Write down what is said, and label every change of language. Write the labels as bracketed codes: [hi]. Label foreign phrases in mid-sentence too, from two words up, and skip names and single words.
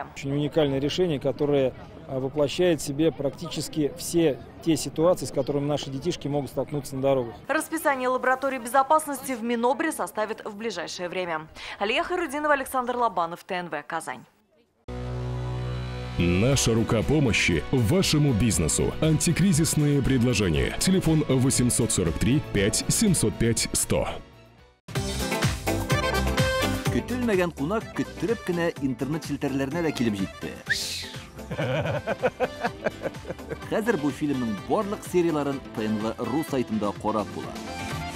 [ru] Очень уникальное решение, которое воплощает в себе практически все те ситуации, с которыми наши детишки могут столкнуться на дорогах. Расписание лаборатории безопасности в Минобре составит в ближайшее время. Алия Хайрудинова, Александр Лобанов, ТНВ, Казань. Наша рука помощи вашему бизнесу. Антикризисные предложения. Телефон 843 5 705 100. [tt] Көтелмәгән кунак көттөреп кенә интернет челтәрләренә дә килеп җитте. Хәзер бу фильмның барлык серияларын ТНВ.ру сайтында карап була.